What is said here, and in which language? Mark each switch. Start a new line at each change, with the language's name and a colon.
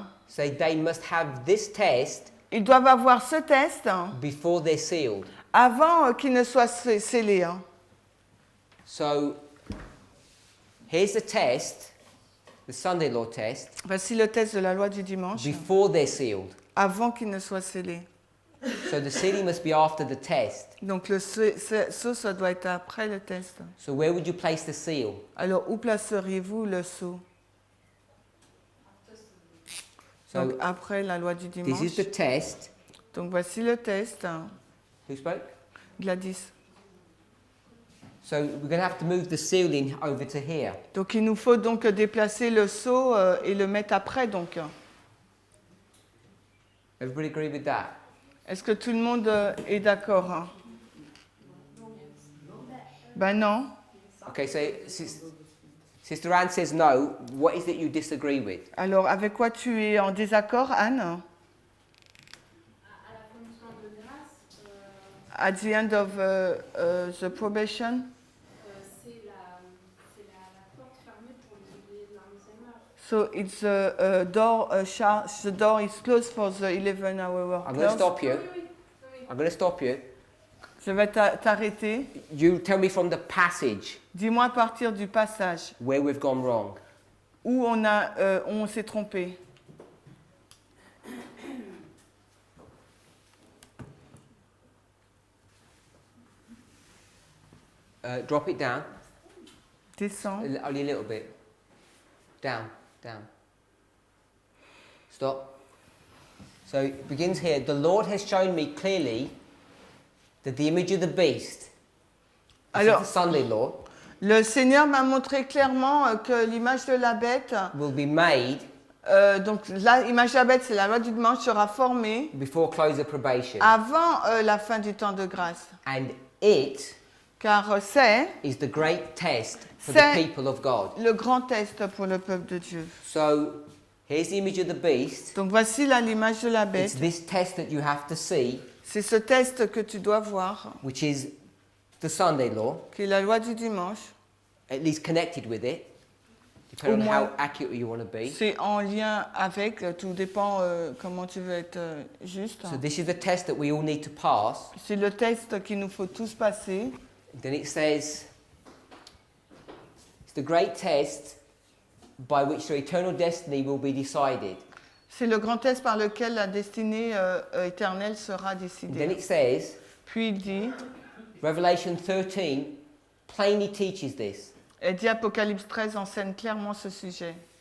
English: So they must have this test
French: Ils doivent avoir ce test
English: before they're sealed.
French: avant qu'il ne soit scellé.
English: So here's the test, the Sunday law test,
French: Voici le test de la loi du dimanche,
English: before they're sealed.
French: avant qu'il ne soit scellé.
English: So the sealing must be after the test.
French: Donc le sceau, ça doit être après le test.
English: So where would you place the seal?
French: Alors, où placeriez-vous le sceau?
English: So
French: Donc, après la loi du
English: this
French: dimanche.
English: is the test.
French: Donc, voici le test.
English: Who spoke? Gladys. So we're going to have to move the sealing over to here.
French: Donc, il nous faut donc déplacer le sceau et le mettre après, donc.
English: Everybody agree with that?
French: Est-ce que tout le monde est d'accord? Ben non.
English: Okay, so Sister Anne says no. What is it you disagree with?
French: Alors, avec quoi tu es en désaccord, Anne? À la fonction de grâce,
English: At the end of the probation.
French: c'est la porte fermée pour les 11e heure.
English: So it's the door. The door is closed for the 11-hour work. I'm going to stop you. I'm going to stop you.
French: Je vais t'arrêter.
English: You tell me from the passage
French: Dis-moi à partir du passage
English: where we've gone wrong.
French: où on s'est trompé.
English: Drop it down.
French: Descends.
English: Only a little bit. Down, down. Stop. So it begins here. The Lord has shown me clearly that the image of the beast, this is
French: Alors,
English: the Sunday law,
French: le Seigneur m'a montré clairement que l'image de la bête,
English: will be made
French: donc l'image de la bête, c'est la loi du dimanche, sera formée
English: before close of probation.
French: avant la fin du temps de grâce.
English: And it
French: Car c'est
English: is the great test for the
French: C'est-
English: people of God.
French: le grand test pour le peuple de Dieu.
English: So here's the image of the beast.
French: Donc voici là l'image de la
English: It's
French: bête.
English: this test that you have to see,
French: C'est ce test que tu dois voir,
English: which is the Sunday law,
French: qui est la loi du dimanche.
English: at least connected with it, depending on
French: Au
English: how
French: moins.
English: accurate you want to be.
French: C'est en lien avec, tout dépend comment tu veux être juste.
English: So this is the test that we all need to pass.
French: C'est le test qu'il nous faut tous passer.
English: Then it says, it's the great test by which your eternal destiny will be decided.
French: C'est le grand test par lequel la destinée éternelle sera
English: And then
French: décidée.
English: it says,
French: Puis il dit,
English: Revelation 13 plainly teaches this.
French: elle dit Apocalypse 13 enseigne clairement ce sujet.